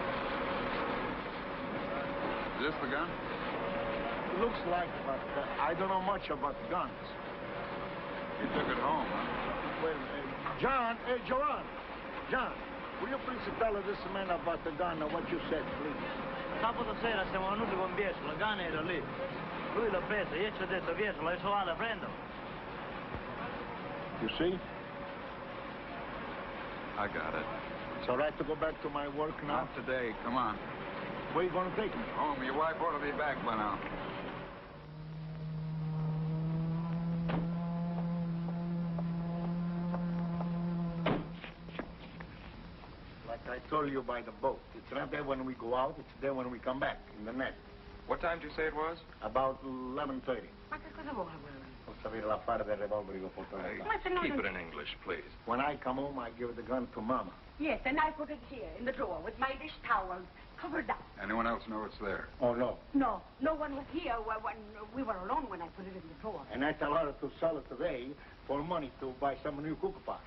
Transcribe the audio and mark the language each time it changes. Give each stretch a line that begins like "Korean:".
English: Is this the gun? Looks like, but I don't know much about guns. You took it home, huh? Well, John, Joanne, John, will you please tell this man about the gun and what you said, please?
Italian: Sabato sera siamo venuti con Biesco, la gana era lì. Lui l'ha presa, io ci ho detto Biesco, adesso vado a prenderlo.
English: You see? I got it. It's all right to go back to my work now? Not today. Come on. Where you going to take me? Home. Your wife ought to be back by now. Like I told you by the boat. It's not there when we go out, it's there when we come back, in the net. What time did you say it was? About 11:30.
Italian: Ma che cosa vuole, quello? Non sapere l'affare del revolver che ho portato.
English: Keep it in English, please. When I come home, I give the gun to Mama. Yes, and I put it here, in the drawer, with my dish towels, covered up. Anyone else know it's there? Oh, no. No, no one was here when we were alone when I put it in the drawer. And I tell her to sell it today for money to buy some new cook pot.